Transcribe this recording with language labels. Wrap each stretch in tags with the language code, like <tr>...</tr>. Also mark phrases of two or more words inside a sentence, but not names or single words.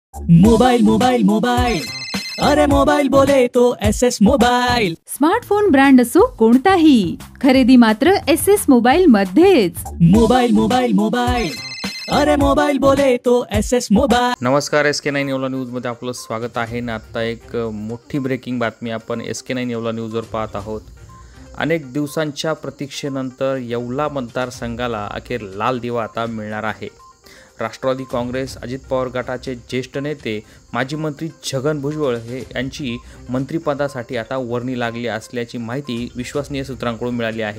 <hi>मोबाइल मोबाइल मोबाइल, अरे मोबाइल बोले तो SS मोबाइल।</hi> <mr>स्मार्टफोन ब्रँड असो कोणताही, खरेदी मात्र SS मोबाइल मध्येच।</mr> <hi>मोबाइल मोबाइल मोबाइल, अरे मोबाइल बोले तो SS मोबाइल।</hi> <mr>नमस्कार, SK9 येवला न्यूजमध्ये आपलं स्वागत आहे ना। आता एक मोठी ब्रेकिंग बातमी आपण SK9 येवला न्यूजवर पाहत आहोत। अनेक दिवसांच्या प्रतीक्षेनंतर येवला मतदारसंघाला अखेर लाल दिवा आता मिळणार आहे। राष्ट्रवादी काँग्रेस अजित पवार गटाचे ज्येष्ठ नेते माजी मंत्री छगन भुजबळ यांची मंत्रिपदासाठी आता वर्णी लागली असल्याची माहिती विश्वसनीय सूत्रांकडून मिळाली आहे।</mr>